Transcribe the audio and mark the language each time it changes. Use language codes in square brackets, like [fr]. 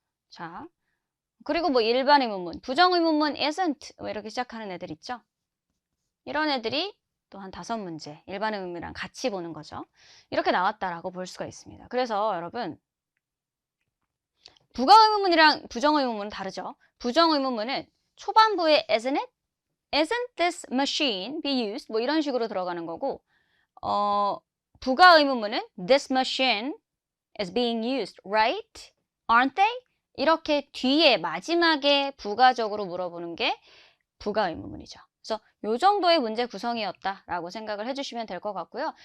[ko] 자, 그리고 뭐 일반 의문문, 부정 의문문 isn't 뭐 이렇게 시작하는 애들 있죠. 이런 애들이 또 한 5문제 일반 의문이랑 같이 보는 거죠. 이렇게 나왔다라고 볼 수가 있습니다. 그래서 여러분 부가 의문문이랑 부정 의문문은 다르죠. 부정 의문문은 초반부에 [en] isn't it? Isn't this machine be used? [ko] 뭐 이런 식으로 들어가는 거고 부가 의문문은 [en] this machine is being used, right? Aren't they? [ko] 이렇게 뒤에 마지막에 부가적으로 물어보는 게 부가 의문문이죠. 그래서 이 정도의 문제 구성이었다라고 생각을 해주시면 될 것 같고요.